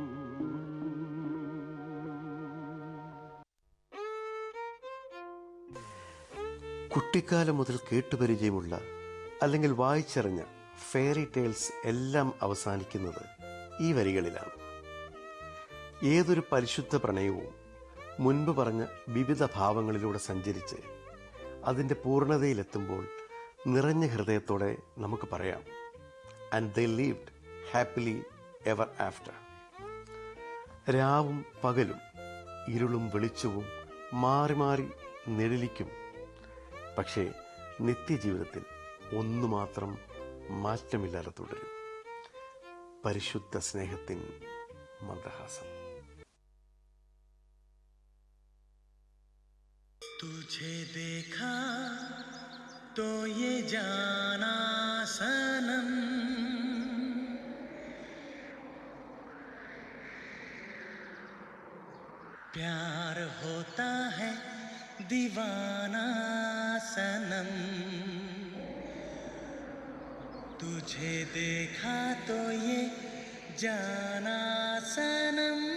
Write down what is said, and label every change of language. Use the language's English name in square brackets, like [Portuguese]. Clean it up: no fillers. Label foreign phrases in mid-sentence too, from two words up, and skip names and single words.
[Malayalam] കുട്ടിക്കാലം മുതൽ കേട്ടുപരിചയമുള്ള അല്ലെങ്കിൽ വായിച്ചറിഞ്ഞ [English] fairy tales [Malayalam] എല്ലാം അവസാനിക്കുന്നത് ഈ വരികളിലാണ്. ഏതൊരു പരിശുദ്ധ പ്രണയവും മുൻപ് പറഞ്ഞ വിവിധ ഭാവങ്ങളിലൂടെ സഞ്ചരിച്ച് അതിൻ്റെ പൂർണ്ണതയിലെത്തുമ്പോൾ നിറഞ്ഞ ഹൃദയത്തോടെ നമുക്ക് പറയാം, [English] and they lived happily ever after. [Malayalam] രാവും പകലും, ഇരുളും വെളിച്ചവും മാറി മാറി നിഴലിക്കും. പക്ഷേ നിത്യജീവിതത്തിൽ ഒന്നു മാത്രം മാറ്റമില്ലാതെ തുടരും: പരിശുദ്ധ സ്നേഹത്തിൻ മന്ദഹാസം. [Hindi] तुझे देखा तो ये जाना सनम, प्यार होता है दीवाना सनम, तुझे देखा तो ये जाना सनम.